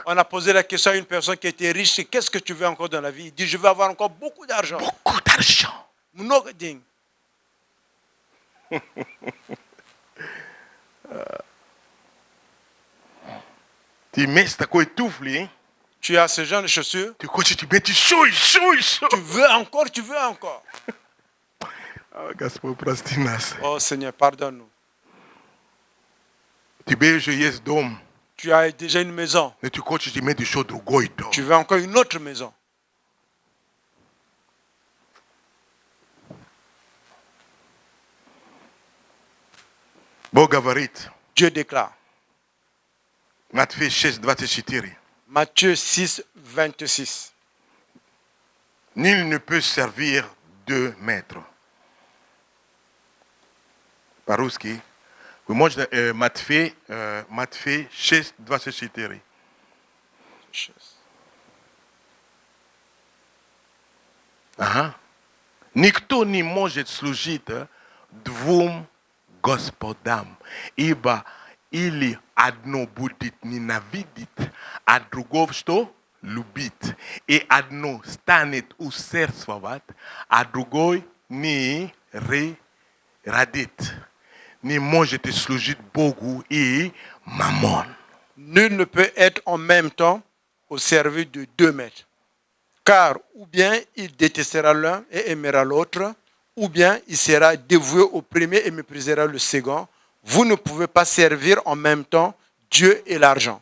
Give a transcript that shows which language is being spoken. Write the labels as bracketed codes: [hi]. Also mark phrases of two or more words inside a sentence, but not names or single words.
[fr] On a posé la question à une personne qui était riche, qu'est-ce que tu veux encore dans la vie? Il dit, je veux avoir encore beaucoup d'argent. Beaucoup d'argent. [ru] Много денег. Ты имеешь такой туфли, [fr] Tu as ce genre de chaussures. [ru] ты хочешь иметь еще. [fr] Tu veux encore. [ru] Господь, прости нас. [fr] Oh Seigneur, pardonne-nous. [ru] Тебе уже есть дом, [fr] Tu as déjà une maison. [ru] но ты хочешь иметь еще другой дом. [fr] Tu veux encore une autre maison. [ru] Бог говорит, [fr] Dieu déclare. [ru] Матфея 6:24. [fr] Matthieu 6, 26. Nul ne peut servir deux maîtres. [ru] По-русски. Вы можете Матфея 6:24. Ага. Никто не может служить двум господам, ибо или одно будет ненавидеть, а другого что? Любить. И одно станет усердствовать, а другой не радит. Не можете служить Богу и мамон. [fr] Nul ne peut être en même temps au service de deux maîtres. Car ou bien il détestera l'un et aimera l'autre, ou bien il sera dévoué au premier et méprisera le second. Vous ne pouvez pas servir en même temps Dieu et l'argent.